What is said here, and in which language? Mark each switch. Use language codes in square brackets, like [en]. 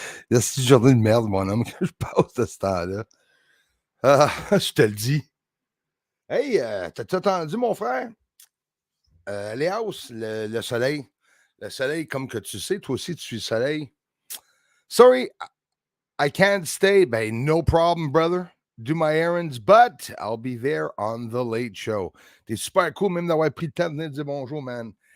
[fr] C'est une journée de merde, mon homme, que je passe de ce temps-là. Ah, je te le dis. Hey, t'as-tu entendu, mon frère? Léaus, le soleil. Le soleil, comme que tu sais, toi aussi, tu suis le soleil. [en] Sorry, I can't stay. Ben, no problem, brother. Do my errands, but I'll be there on the late show. [fr] T'es super cool, même d'avoir pris le temps de venir dire bonjour, man.